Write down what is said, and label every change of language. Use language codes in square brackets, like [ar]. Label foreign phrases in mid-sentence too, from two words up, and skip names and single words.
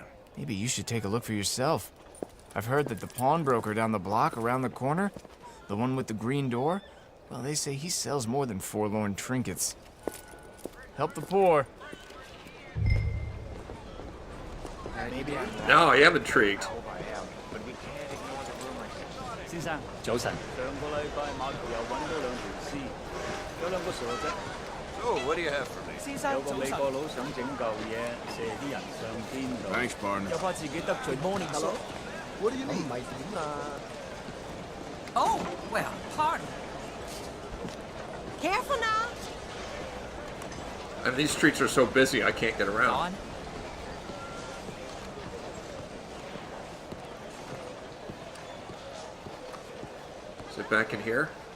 [en] Maybe you should take a look for yourself. I've heard that the pawnbroker down the block around the corner, the one with the green door, well, they say he sells more than forlorn trinkets. Help the poor. Now I am intrigued. [yue] 先生，早晨。上個禮拜碼頭又揾到2條屍，有2個傻仔。 [en] Oh, what do you have for me? [yue] 先生，有個美國佬想整嚿嘢射啲人上天度， [en] Thanks, partner. [yue] 又怕自己得罪 [en] Morning Hello. What do you need? [yue] 唔係點啊 [en] Oh, well, pardon. Careful now. And these streets are so busy, I can't get around. Is it back in here?